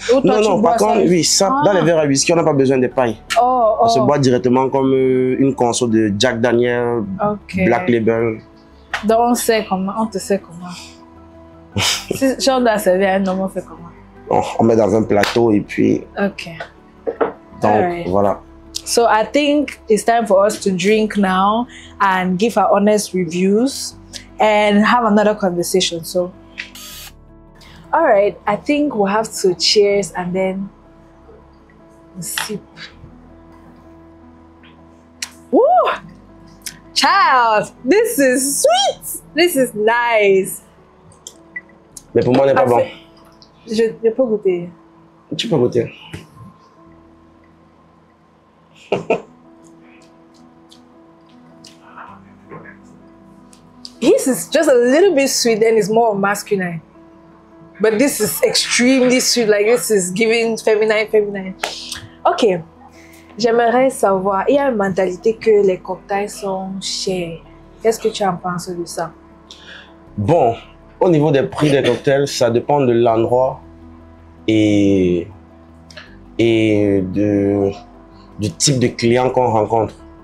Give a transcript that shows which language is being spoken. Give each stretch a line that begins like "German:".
French: Non, par contre, oui, ça, dans les verres à whisky, on n'a pas besoin de paille. On se boit directement comme une conso de Jack Daniel, Black Label. Donc on sait comment, on te sait comment. Si on doit servir un homme, on fait comment? On met dans un plateau et puis... Ok. Donc, voilà.
English: So I think it's time for us to drink now and give our honest reviews and have another conversation. So, all right, I think we'll have to cheers and then sip. Woo! Child, this is sweet. This is nice.
French: Mais pour moi, n'est pas bon. Je peux goûter. Tu peux goûter.
English: His is just a little bit sweet and it's more masculine. But this is extremely sweet, like this is giving feminine. Ok.
French: J'aimerais savoir, il y a une mentalité que les cocktails sont chers. Qu'est-ce que tu en penses de ça? Bon, au niveau des prix des cocktails, ça dépend de l'endroit et du type de client qu'on rencontre.